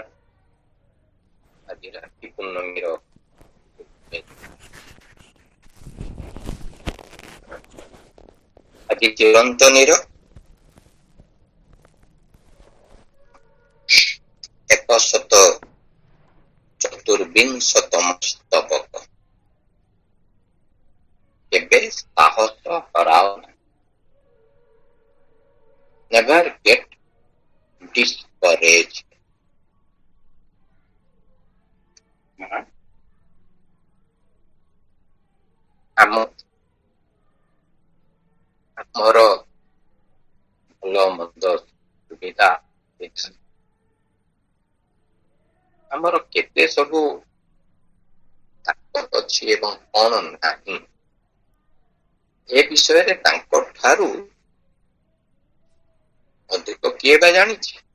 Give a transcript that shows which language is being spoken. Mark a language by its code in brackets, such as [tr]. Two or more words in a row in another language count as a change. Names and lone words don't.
[or] ଆଜି ରାକ୍ଷୀ ପୂର୍ଣ୍ଣମୀର ଆଜି ଚିରନ୍ତନୀର 114ତମ ସ୍ତବକ। କେବେ ସାହସ ହରାଅ ନାହିଁ। [en] Never get discouraged. [or] ଆମର ଭଲ ମନ୍ଦ ସୁବିଧା ଆମର କେତେ ସବୁ ତାକତ ଅଛି ଏବଂ କଣ ନାହିଁ, ଏ ବିଷୟରେ ତାଙ୍କ ଠାରୁ ଅଧିକ କିଏ ବା ଜାଣିଛି?